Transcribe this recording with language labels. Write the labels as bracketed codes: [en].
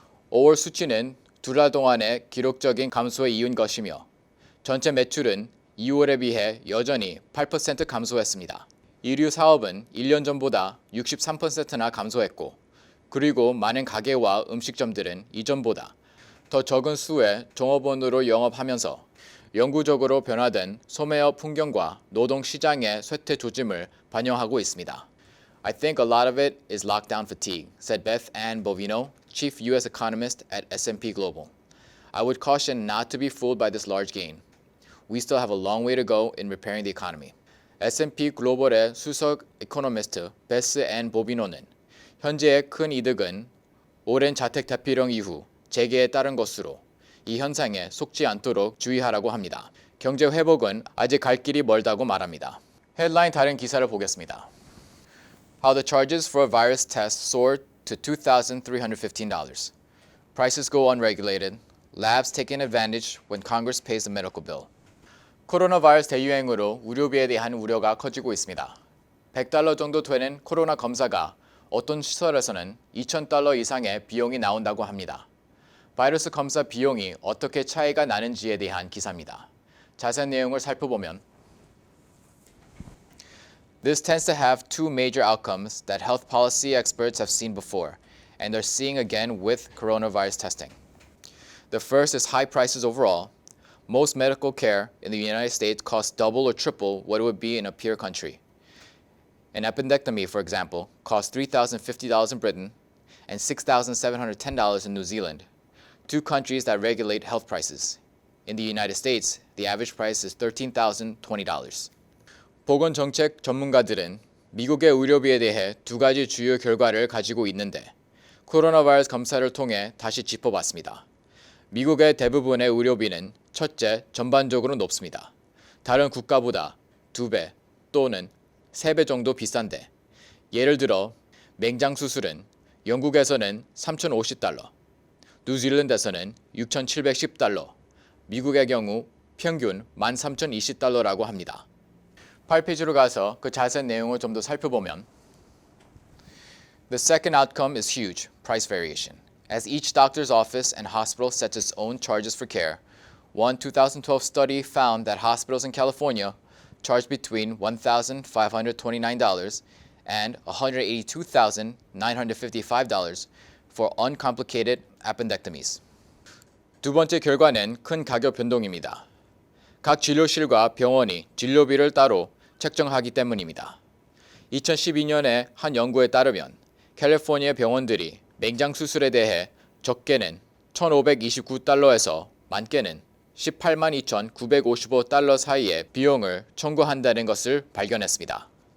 [ko] 5월 수치는 두 달 동안의 기록적인 감소에 이은 것이며 전체 매출은 2월에 비해 여전히 8% 감소했습니다. 의류 사업은 1년 전보다 63%나 감소했고 그리고 많은 가게와 음식점들은 이전보다 더 적은 수의 종업원으로 영업하면서 영구적으로 변화된 소매업 풍경과 노동 시장의 쇠퇴 조짐을 반영하고 있습니다. [en] I think a lot of it is lockdown fatigue, said Beth Ann Bovino, chief U.S. economist at S&P Global. I would caution not to be fooled by this large gain. We still have a long way to go in repairing the economy. [ko] S&P 글로벌의 수석 이코노미스트 베스 앤 보비노는 현재의 큰 이득은 오랜 자택 대피령 이후 재개에 따른 것으로 이 현상에 속지 않도록 주의하라고 합니다. 경제 회복은 아직 갈 길이 멀다고 말합니다. 헤드라인 다른 기사를 보겠습니다. [en] How the charges for a virus test soared to $2,315. Prices go unregulated. Labs taking advantage when Congress pays the medical bill. [ko] 코로나 바이러스 대유행으로 의료비에 대한 우려가 커지고 있습니다. $100 정도 되는 코로나 검사가 어떤 시설에서는 $2,000 이상의 비용이 나온다고 합니다. 바이러스 검사 비용이 어떻게 차이가 나는지에 대한 기사입니다. 자세한 내용을 살펴보면 [en] This tends to have two major outcomes that health policy experts have seen before and are seeing again with coronavirus testing. The first is high prices overall. Most medical care in the United States costs double or triple what it would be in a peer country. An appendectomy, for example, costs $3,050 in Britain and $6,710 in New Zealand, two countries that regulate health prices. In the United States, the average price is $13,020. [ko] 보건정책 전문가들은 미국의 의료비에 대해 두 가지 주요 결과를 가지고 있는데 코로나 바이러스 검사를 통해 다시 짚어봤습니다. 미국의 대부분의 의료비는 첫째, 전반적으로 높습니다. 다른 국가보다 2배 또는 3배 정도 비싼데 예를 들어 맹장 수술은 영국에서는 $3,050, 뉴질랜드에서는 $6,710, 미국의 경우 평균 $13,020라고 합니다. 8페이지로 가서 그 자세한 내용을 좀 더 살펴보면 [en] The second outcome is huge, price variation. As each doctor's office and hospital sets its own charges for care, one 2012 study found that hospitals in California charged between $1,529 and $182,955 for uncomplicated appendectomies. [ko] 두 번째 결과는 큰 가격 변동입니다. 각 진료실과 병원이 진료비를 따로 책정하기 때문입니다. 2012년에 한 연구에 따르면 캘리포니아 병원들이 맹장 수술에 대해 적게는 $1,529에서 많게는 $182,955 사이의 비용을 청구한다는 것을 발견했습니다.